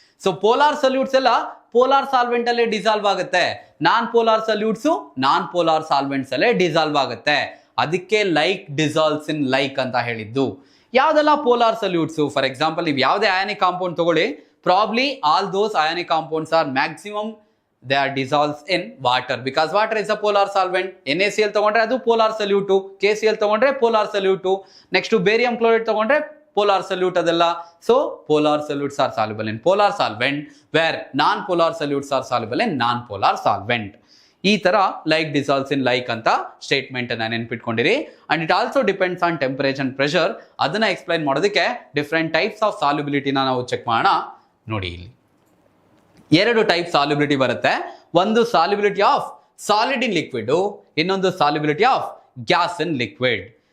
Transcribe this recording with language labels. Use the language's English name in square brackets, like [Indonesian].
[Kannada] So polar ಸಲ್ಯೂಟ್ಸ್ ಎಲ್ಲ polar solvent ಅಲ್ಲೇ dissolve ಆಗುತ್ತೆ, non polar ಸಲ್ಯೂಟ್ಸ್ non polar solvents ಅಲ್ಲೇ ಡಿಸಾಲ್ವ್ ಆಗುತ್ತೆ. ಅದಕ್ಕೆ [English] like dissolves in like [Kannada] ಅಂತ ಹೇಳಿದ್ದು. ಯಾವ್ದೆಲ್ಲ ಪೋಲಾರ್ ಸಲ್ಯೂಟ್ಸ್? [English] for example, [Kannada] ನೀವು ಯಾವುದೇ ಅಯಾನಿಕ್ ಕಾಂಪೌಂಡ್ ತಗೊಳ್ಳಿ, [English] Probably all those ionic compounds are maximum they are dissolved in water because water is a polar solvent. [Kannada] NaCl ತಗೊಂಡ್ರೆ ಅದು polar solute, KCl ತಗೊಂಡ್ರೆ polar solute, next barium chloride ತಗೊಂಡ್ರೆ polar solute ಅದೆಲ್ಲ. [English] So polar solutes are soluble in polar solvent where non-polar solutes are soluble in non-polar solvent. [Kannada] ಈ ತರ [English] like dissolves in like [Kannada] ಅಂತ statement ಅನ್ನ ನೆನ್ಪಿಟ್ಕೊಂಡಿರಿ. [English] And it also depends on temperature and pressure. [Kannada] ಅದನ್ನ explain ಮಾಡೋದಕ್ಕೆ [English] different types of ಸಾಲ್ಯುಬಿಲಿಟಿನ [Kannada] ನಾವು check ಮಾಡೋಣ. ನೋಡಿ, ಇಲ್ಲಿ ಎರಡು ಟೈಪ್ ಸಾಲ್ಯುಬಿಲಿಟಿ ಬರುತ್ತೆ. ಒಂದು solubility of solid in liquid, ಇನ್ನೊಂದು solubility of gas in liquid.